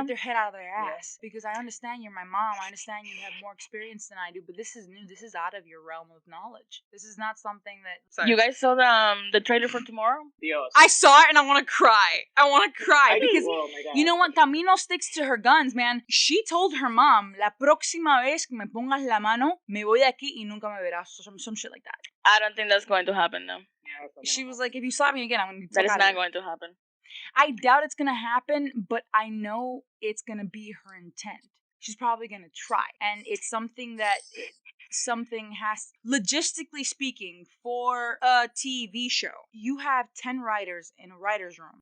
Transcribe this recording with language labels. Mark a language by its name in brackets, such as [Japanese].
[English] Get their head out of their ass. Because I understand you're my mom. I understand you have more experience than I do. But this is new. This is out of your realm of knowledge. This is not something that... Sorry. You guys saw the trailer for tomorrow? [Spanish] Dios. [English] I saw it and I want to cry. Because you know what? Camino sticks to her guns, man. She told her mom, [Spanish] la próxima vez que me pongas la mano, me voy de aquí y nunca me verás. [English] Some shit like that. I don't think that's going to happen, though. Yeah, she was like, if you slap me again, I'm going to be... That is not going to happen. I doubt it's going to happen, but I know it's going to be her intent. She's probably going to try. And it's something that... something has, logistically speaking, for a TV show, you have 10 writers in a writer's room.